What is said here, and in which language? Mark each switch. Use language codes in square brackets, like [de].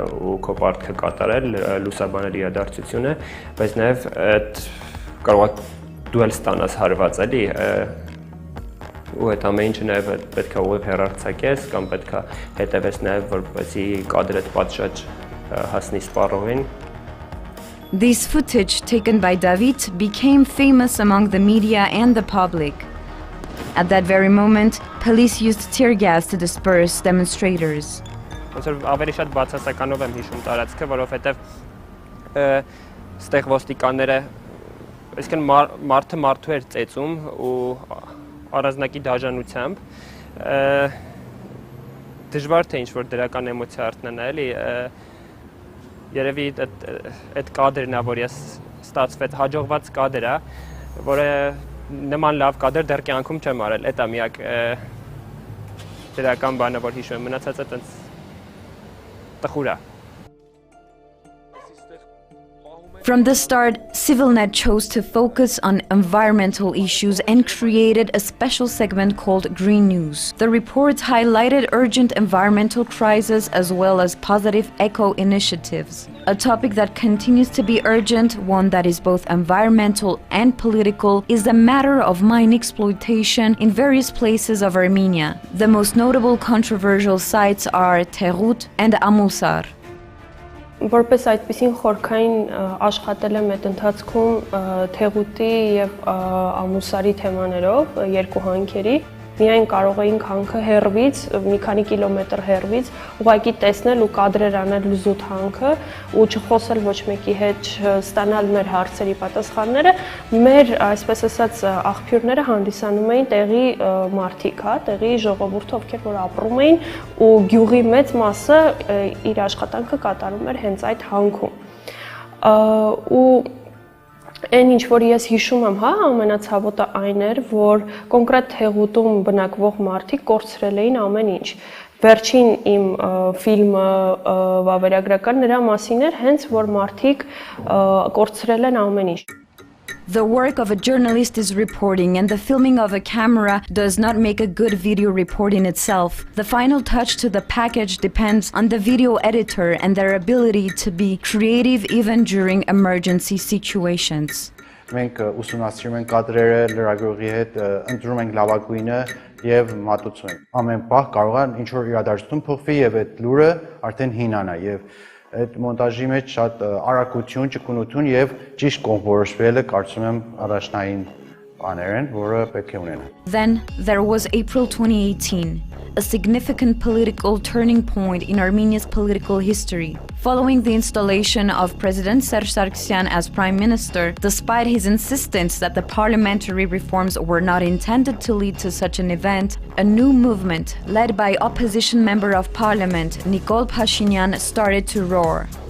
[hy] ու քո պարտքը կատարել, լուսաբանել իրադարձությունը, բայց նաև այդ կարող է դու էլ ստանաս հարված էլի ու այդ ամեն ինչը նաև պետք է ուղիղ հեռարձակես կամ պետք է հետևես նաև որպեսզի կադրդ պատշաճ հասնի սպառողին. [en] This footage taken by David became famous among the media and the public. At that very moment, police used tear gas to disperse demonstrators. [hy] Ոնց որ ավելի շատ բացասականով եմ հիշում տարածքը, որովհետև ստեղ ոստիկանները այսինքն մարդը մարդու էր ծեծում ու առանձնակի դաժանությամբ դժվար թե ինչ-որ դրական էմոցիա արտնանա էլի երևի այդ կադրն է, որ ես ստացվեց հաջողված կադր է, որը նման լավ կադր դեռ կյանքում չեմ արել, այդ է միակ դրական բանը, որ հիշում եմ, մնացածը տենց տխուր է. [en] From the start, CivilNet chose to focus on environmental issues and created a special segment called Green News. The reports highlighted urgent environmental crises as well as positive eco-initiatives. A topic that continues to be urgent, one that is both environmental and political, is the matter of mine exploitation in various places of Armenia. The most notable controversial sites are Terut and Amusar. [hy] Որպես այդպիսին խորքային աշխատել եմ այդ ընթացքում Թեղուտի եւ Ամուսարի թեմաներով երկու հանքերի միայն կարող էինք հանքը հեռվից մի քանի կիլոմետր հեռվից ուղղակի տեսնել ու կադրեր անել զուտ հանքը ու չխոսել ոչ մեկի հետ ստանալ մեր հարցերի պատասխանները մեր այսպես ասած աղբյուրները հանդիսանում էին տեղի մարդիկ, հա, տեղի ժողովուրդը, ովքեր որ ապրում էին ու գյուղի մեծ մասը իր աշխատանքը կատարում էր հենց այդ հանքում ու Այն ինչ որ ես հիշում եմ, հա, ամենացավոտը այն էր, որ կոնկրետ Թեղուտում բնակվող մարդիկ կորցրել էին ամեն ինչ։ Վերջին իմ ֆիլմը վավերագրական նրա մասին էր, հենց որ մարդիկ կորցրել են ամեն ինչ։ [en] The work of a journalist is reporting, and the filming of a camera does not make a good video report in itself. The final touch to the package depends on the video editor and their ability to be creative even during emergency situations. [hy] Մենք ուսումնասիրում ենք կադրերը լրագրողի հետ, ընտրում ենք լավագույնը եւ մատուցում ենք։ Ամեն պահ կարող է ինչ որ իրադարձություն փոխվի եւ այդ լուրը արդեն հինանա եւ այդ մոնտաժի մեջ շատ արագություն, ճկունություն եւ ճիշտ կողմնորոշվելը կարծում եմ առաջնային բաներ են, որը պետք է ունենան։ [en] Then there was April 2018, a significant political turning point in Armenia's political history. Following the installation of President Serge Sargsyan as Prime Minister, despite his insistence that the parliamentary reforms were not intended to lead to such an event, a new movement, led by opposition member of parliament Nikol Pashinyan, started to roar.